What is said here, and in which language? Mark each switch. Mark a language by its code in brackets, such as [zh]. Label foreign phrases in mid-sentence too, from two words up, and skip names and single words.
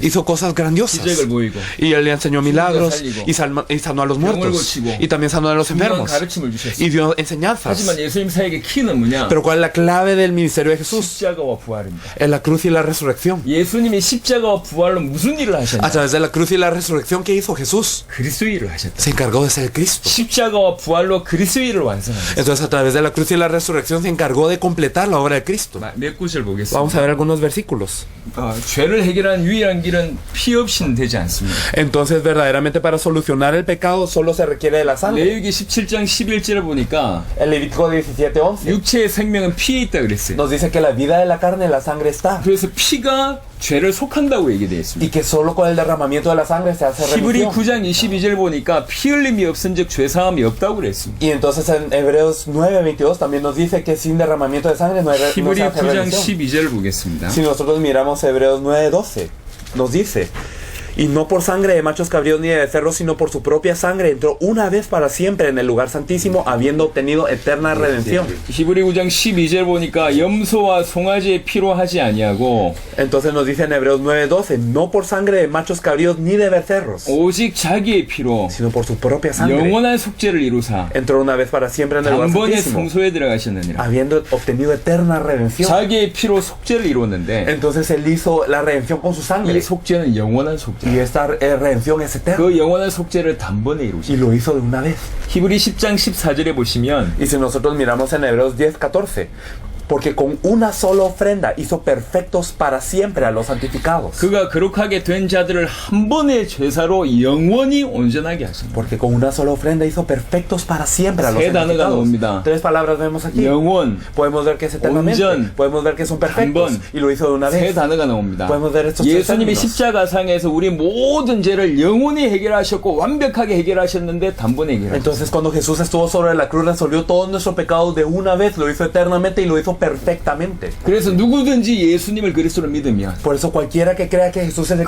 [es] Hizo cosas grandiosas. [ko] 기적을 보이고 [es] Y él le enseñó milagros [ko] 살리고, [es] y sanó a los [ko] 병을 [es] muertos. [ko] 고치고, [es] Y también sanó a los [ko] 중요한 [es] enfermos. [ko] 가르침을 주셨어요. [es] Y dio enseñanzas. [ko] 하지만 예수님 사역의 키는 뭐냐? [es] Pero ¿cuál es la clave del ministerio de Jesús? [ko] 십자가와 부활입니다. [es] En la cruz y la resurrección. [ko] 예수님이 십자가와 부활로 무슨 일을 [es] A [ko] 하셨냐? [es] través de la cruz y la resurrección que hizo Jesús, [ko] 그리스도 일을 하셨다. [es] se encargó de ser Cristo. [ko] 십자가와 부활로 그리스도 일을 완성합니다. [es] Entonces a través de la cruz y la resurrección se encargó de completar la obra de Cristo. [ko] 몇 구절 보겠습니다. [es] Vamos a ver algunos versículos. [ko] 죄를 해결하는 유일한 길은 피 없이는 되지 않습니다. [es] Entonces verdaderamente para solucionar el pecado solo se requiere de la sangre. [ko] 레위기 17장 11절을 보니까 [es] El Levítico 17:11 [ko] 육체의 생명은 피에 있다 그랬어요. [es] nos dice que la vida de la carne en la sangre está. [ko] 그래서 피가 죄를 속한다고 얘기되어 있습니다. [es] Y que solo con el derramamiento de la sangre se hace [ko] 히브리 [es] remisión. [ko] 9장 22절 보니까 피 흘림이 없은즉 죄 사함이 없다고 그랬습니다. [es] Y entonces en Hebreos 9:22 también nos dice que sin derramamiento de sangre no se [ko] 히브리 [es] hace [ko] 9장 [es] remisión. [ko] 12절을 보겠습니다. [es] Si nosotros miramos Hebreos 9:12, nos dice: y no por sangre de machos cabríos ni de becerros, sino por su propia sangre entró una vez para siempre en el lugar santísimo, habiendo obtenido eterna redención. [ko] 히브리 9장 12절 보니까 염소와 송아지의 피로 하지 아니하고 [es] Entonces nos dice en Hebreos 9:12, no por sangre de machos cabríos ni de becerros, [ko] 오직 자기의 피로 [es] sino por su propia sangre [ko] 영원한 속죄를 이루사 [es] entró una vez para siempre en el lugar [ko] 단번에 [es] santísimo, [ko] 성소에 들어가셨느니라. [es] habiendo obtenido eterna redención. [ko] 자기의 피로 속죄를 이루었는데 [es] Entonces él hizo la redención con su sangre, [ko] 이 속죄는 영원한 속죄. [es] y esta redención es eterna, [ko] 그 영원한 속죄를 단번에 [es] y [ko] 이루셨어요. [es] lo hizo de una vez. [ko] 히브리 10장 14절에 보시면 [es] Y si nosotros miramos en Hebreos 10:14, porque con una sola ofrenda hizo perfectos para siempre a los santificados. [ko] 그가 거룩하게 된 자들을 한 번의 죄사로 영원히 온전하게 하십니다. [es] Porque con una sola ofrenda hizo perfectos para siempre a los [ko] 세 단어가 [es] santificados. [ko] 나옵니다. [es] Tres palabras vemos aquí. [ko] 영원, [es] Podemos ver que es eternamente. [ko] 온전, [es] Podemos ver que son [ko] 한 [es] perfectos. [ko] 번. [es] Y lo hizo de una [ko] 세 [es] vez. [ko] 단어가 나옵니다. [es] Podemos ver estos tres [ko] 예수님이 [es] términos. [ko] 십자가상에서 우리 모든 죄를 영원히 해결하셨고 완벽하게 해결하셨는데 단번에 해결하셨어요. [es] Entonces cuando Jesús estuvo sobre la cruz resolvió todos nuestros pecados de una vez, lo hizo eternamente y lo hizo perfectamente. [ko] 그래서 누구든지 예수님을 그리스도로 믿으면 [es] Por eso cualquiera que crea que Jesús es el